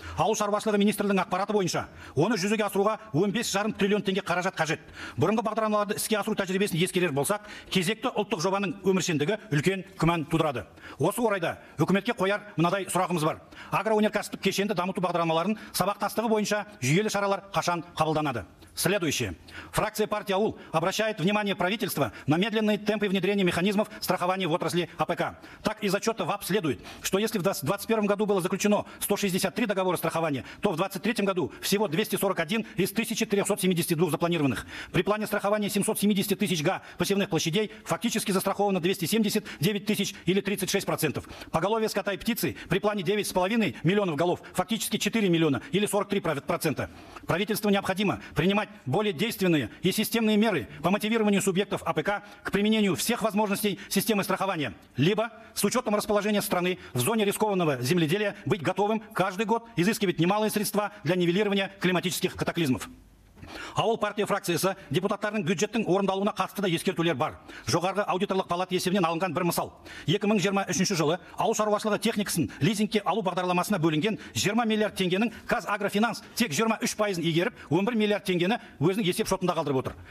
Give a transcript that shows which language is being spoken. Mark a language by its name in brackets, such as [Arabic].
[Kazakh] Ауыл шаруашылығы министрлігінің ақпараты бойынша, оны жүзеге асыруға 15,5 триллион теңге қаражат қажет. Бұрынғы бағдарламаларды іске асыру тәжірибесін ескерер болсақ, кезекті ұлттық жобаның өміршеңдігі үлкен күмән тудырады. Осы орайда үкіметке қояр мынадай сұрағымыз бар. Агроөнеркәсіптік кешенді дамыту бағдарламаларын сабақтастығы бойынша жүйелі шаралар қашан қабылданады? [Russian] Следующее. Фракция партии АУЛ обращает внимание правительства на медленные темпы внедрения механизмов страхования в отрасли АПК. Так из отчета ВАП следует, что если в 2021 году было заключено 163 договора страхования, то в 2023 году всего 241 из 1372 запланированных. При плане страхования 770 тысяч га посевных площадей фактически застраховано 279 тысяч или 36%. Поголовье скота и птицы при плане 9,5 миллионов голов фактически 4 миллиона или 43%. Правительству необходимо принимать более действенные и системные меры по мотивированию субъектов АПК к применению всех возможностей системы страхования, либо с учетом расположения страны в зоне рискованного земледелия быть готовым каждый год изыскивать немалые средства для нивелирования климатических катаклизмов. [Kazakh] Ауыл партия фракциясы депутаттардың бюджеттің орындалуына қатысты да ескертулер бар. Жоғарғы аудиторлық палата есебінен алынған бір мысал. 2023 жылы ауыл шаруашылығы техникасын лизингке алу бағдарламасына бөлінген 20 миллиард теңгенің Қазагрофинанс тек 23%-ын игеріп, 11 миллиард теңгені өзінің есеп шотында қалдырып отыр.